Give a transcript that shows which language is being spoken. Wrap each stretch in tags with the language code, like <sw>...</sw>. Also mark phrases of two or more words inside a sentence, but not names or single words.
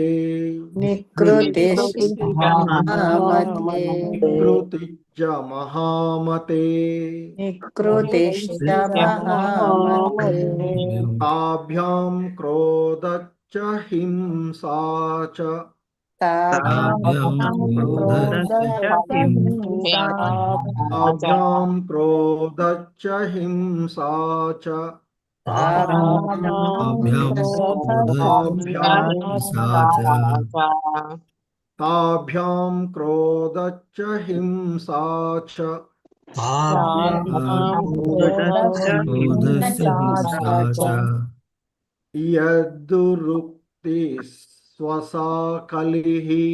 <sa>నికృతిశ్చ మహామతే నికృతిచ్చ మహామతే నికృతిశ్చ మహామతే తాభ్యాం క్రోధచ్చ హింసా చ తాభ్యాం ताभ्यां क्रोधश्च हिंसा च ताभ्यां क्रोधश्च हिंसा च यद्दुरुक्ति स्वसा कलिः</sa>